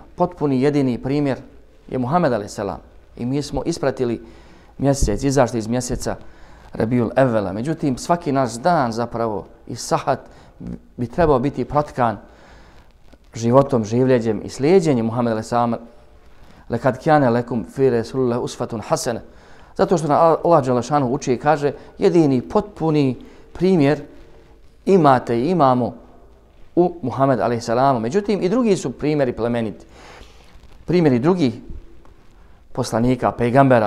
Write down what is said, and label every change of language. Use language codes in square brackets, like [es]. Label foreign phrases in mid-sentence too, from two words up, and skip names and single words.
[bs] Potpuni jedini primjer je Muhammed a.s. I mi smo ispratili mjesec, izašli iz mjeseca Rabiul Evvela. Međutim, svaki naš dan zapravo i sahat bi trebao biti protkan životom, življenjem i slijedjenjem Muhammeda a.s. [ar] لقد كان لكم في رسول الله أسوة حسنة. [bs] Zato što nam Allah dželešanu uči i kaže, jedini potpuni primjer imate i imamo u Muhammed a.s. Međutim, i drugi su primjeri plemeniti. Primjeri drugih poslanika, pejgambera.